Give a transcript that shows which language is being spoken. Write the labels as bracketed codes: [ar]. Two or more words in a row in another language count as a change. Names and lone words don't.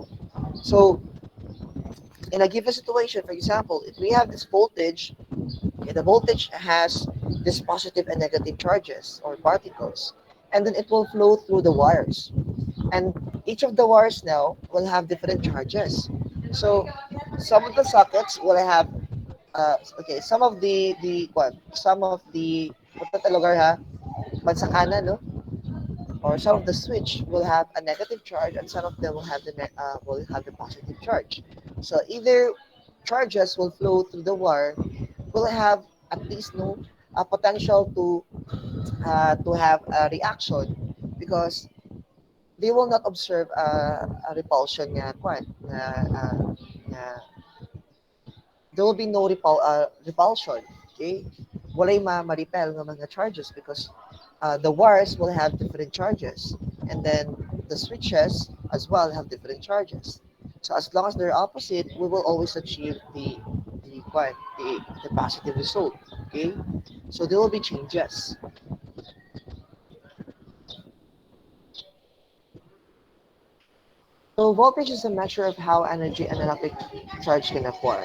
[en] So in a given situation, for example, if we have this voltage, okay, the voltage has this positive and negative charges or particles, and then it will flow through the wires. And each of the wires now will have different charges. So some of the sockets will have okay, some of the [ceb] punta ta lugar ha, bansakana, [en] no? Or some of the switch will have a negative charge and some of them will have the positive charge. So either charges will flow through the wire will have at least no a potential to have a reaction because they will not observe a repulsion [ceb] nga kwan na [en] there will be no repulsion. Okay? [ceb] Walay ma-repel ng mga charges [en] because the wires will have different charges. And then the switches as well have different charges. So as long as they're opposite, we will always achieve the positive result. Okay? So there will be changes. So voltage is a measure of how energy an electric charge can acquire.